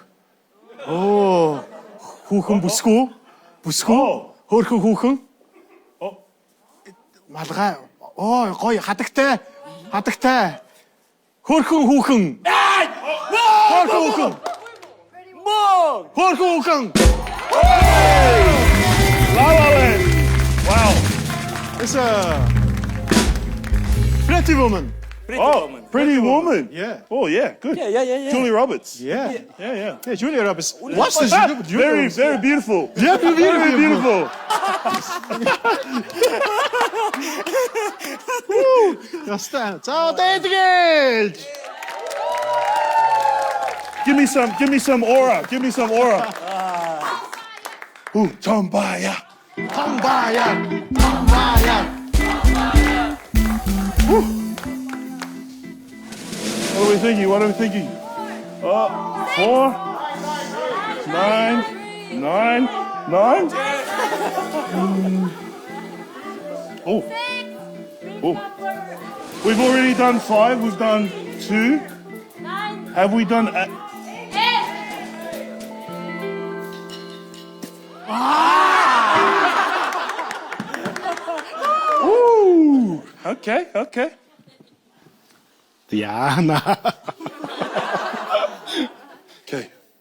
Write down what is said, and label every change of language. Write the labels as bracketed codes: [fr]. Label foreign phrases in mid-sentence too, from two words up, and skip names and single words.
[mn] Оо. Хүүхэн бүсгүй. Хөөрхөн хүүхэн. Малгай. Оо, гоё хадагтай. Хөөрхөн хүүхэн. Хөөрхөн хүүхэн. Хөөрхөн хүүхэн. [en] La La Land. Wow. It's a Pretty Woman. Pretty Woman. Yeah. Oh, yeah. Good. Yeah. Julie Roberts. Yeah. Yeah. Yeah, Julia Roberts. What's this? Very, very beautiful. Yeah, Very beautiful. [mn] Ястаа. За дэдгэж. [en] Give me some aura. Ooh, Tombaya. Tomba야. What are we thinking? 4, 9. Oh. We've already done 5. We've done 2. Have we done? Ooh. Okay. [mn] Яана. [en] Okay.